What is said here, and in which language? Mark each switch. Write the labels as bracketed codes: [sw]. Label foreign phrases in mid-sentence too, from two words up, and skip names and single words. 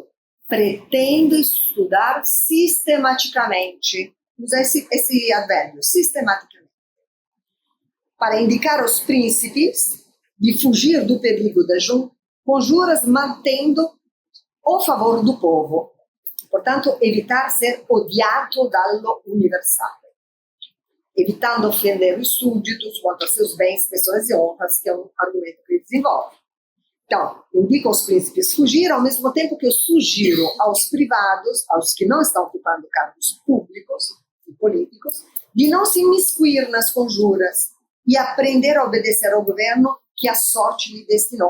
[pt] Pretendo estudar sistematicamente, usa esse advérbio, sistematicamente, para indicar aos príncipes de fugir do perigo das conjuras, mantendo o favor do povo. Portanto, evitar ser odiado [it] dallo universale, [pt] evitando ofender os súditos quanto a seus bens, pessoas e honras, que é um argumento que ele desenvolve. Então, indica aos príncipes fugir, ao mesmo tempo que eu sugiro aos privados, aos que não estão ocupando cargos públicos e políticos, de não se imiscuir nas conjuras e aprender a obedecer ao governo que a sorte lhe destinou.